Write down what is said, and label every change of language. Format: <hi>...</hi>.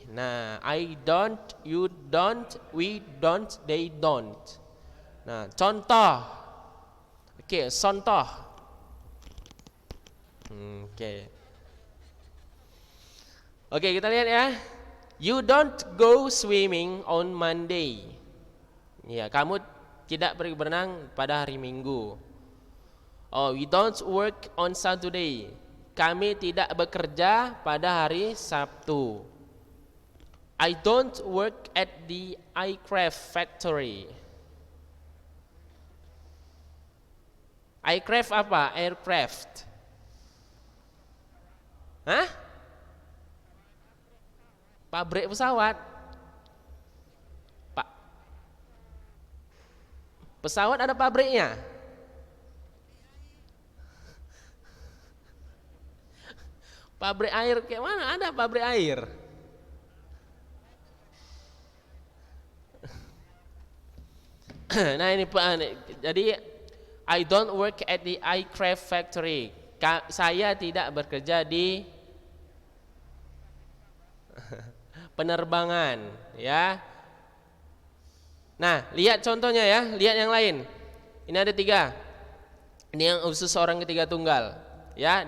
<en>Nah, I don't, you don't, we don't, they don't.</en> <id>Nah, contoh. Oke, contoh. Oke. Oke, kita lihat ya.</id> <en>You don't go swimming on Monday.</en> <id>Ya, kamu tidak pergi berenang pada hari Minggu.</id> <en>Oh, we don't work on Saturday.</en> <id>Kami tidak bekerja pada hari Sabtu.</id> <en>I don't work at the aircraft factory.</en> <id>Aircraft apa? Aircraft. Hah? Pabrik pesawat. Pak. Pesawat ada pabriknya. Pabrik air kayak mana? Ada pabrik air. Nah ini Pak, jadi</id> <en>I don't work at the aircraft factory.</en> <id>Saya tidak bekerja di penerbangan, ya. Nah, lihat contohnya ya, lihat yang lain. Ini ada 3. Ini yang khusus orang ketiga tunggal, ya.</id>